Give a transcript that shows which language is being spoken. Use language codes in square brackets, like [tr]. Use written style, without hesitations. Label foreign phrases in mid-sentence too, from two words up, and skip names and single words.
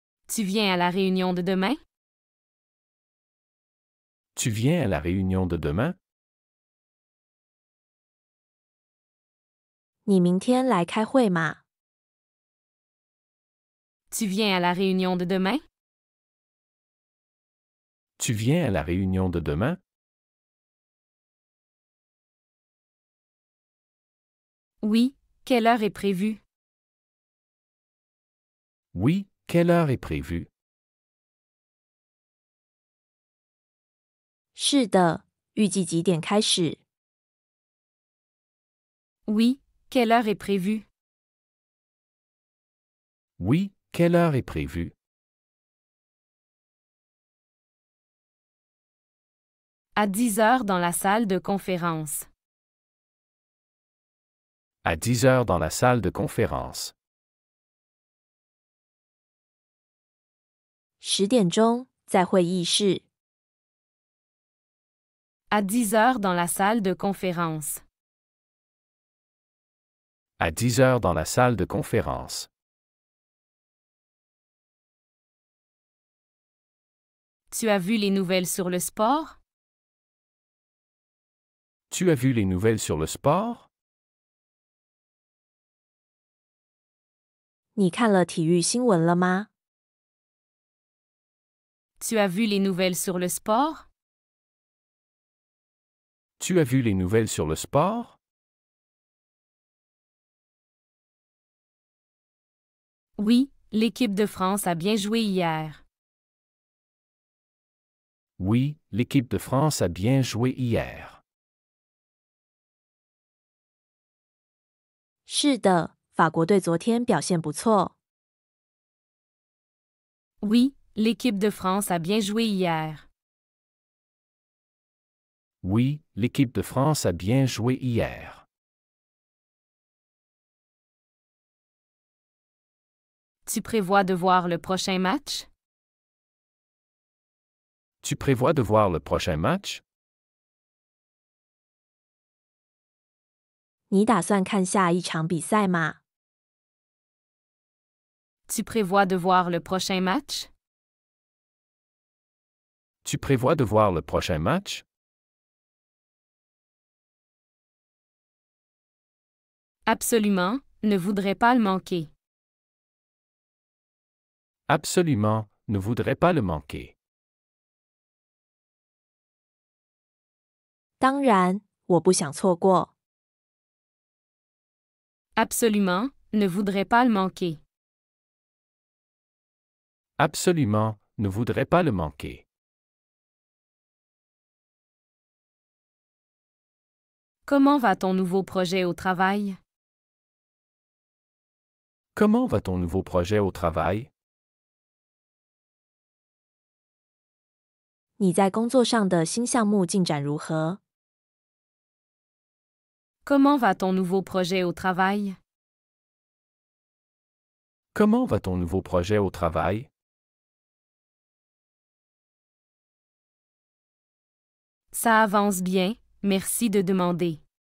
[fr] Tu viens à la réunion de demain? Tu viens à la réunion de demain? [zh] 你明天来开会吗？ [fr] Tu viens à la réunion de demain? Tu viens à la réunion de demain? Oui, quelle heure est prévue? Oui, quelle heure est prévue? [zh] 是的，预计几点开始？ [fr] Oui, quelle heure est prévue? Oui, quelle heure est prévue? À 10 heures dans la salle de conférence. À 10 heures dans la salle de conférence. [zh] 10 点钟在会议室。 [fr] À 10 heures dans la salle de conférence. À 10 heures dans la salle de conférence. Tu as vu les nouvelles sur le sport? Tu as vu les nouvelles sur le sport? [zh] 你看了体育新闻了吗？ [fr] Tu as vu les nouvelles sur le sport? Tu as vu les nouvelles sur le sport? Oui, l'équipe de France a bien joué hier. Oui, l'équipe de France a bien joué hier. [zh] 是的，法国队昨天表现不错。 [fr] Oui, l'équipe de France a bien joué hier. Oui, l'équipe de France a bien joué hier. Tu prévois de voir le prochain match? Tu prévois de voir le prochain match? [zh] 你打算看下一场比赛吗？ [fr] Tu prévois de voir le prochain match? Tu prévois de voir le prochain match? Absolument, ne voudrais pas le manquer. Absolument, ne voudrais pas le manquer. [zh] 当然，我不想错过。 [fr] Absolument, ne voudrais pas le manquer. Absolument, ne voudrais pas le manquer. Comment va ton nouveau projet au travail? Comment va ton nouveau projet au travail? [zh] 你在工作上的新项目进展如何？ [fr] Comment va ton nouveau projet au travail? Comment va ton nouveau projet au travail? Ça avance bien, merci de demander.